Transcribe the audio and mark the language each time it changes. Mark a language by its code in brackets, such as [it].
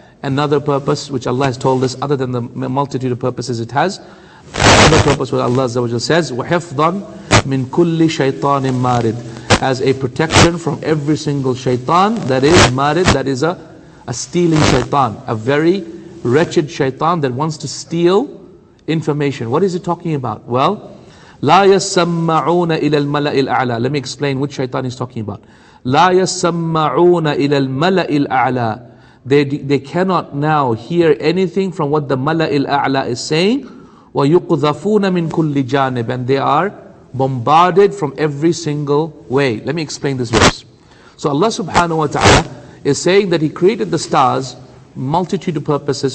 [en] Another purpose, which Allah has told us, other than the multitude of purposes it has, another purpose where Allah Azza wa Jalla says, [ar] وَحِفْظًا مِنْ كُلِّ شَيْطَانٍ مَارِدٍ, [en] as a protection from every single shaitan that is marid, that is a stealing shaitan, a very wretched shaitan that wants to steal information. What is it talking about? [ar] Well, لا يسمعون إلى الملأ الأعلى. [en] Let me explain which shaitan he's talking about. [ar] لا يسمعون إلى الملأ الأعلى. [en] They cannot now hear anything from what the Mala' al-A'la is saying. [ar] وَيُقْذَفُونَ مِنْ كُلِّ جَانِبٍ, [en] and they are bombarded from every single way. Let me explain this verse. So Allah subhanahu wa ta'ala is saying that He created the stars, multitude of purposes.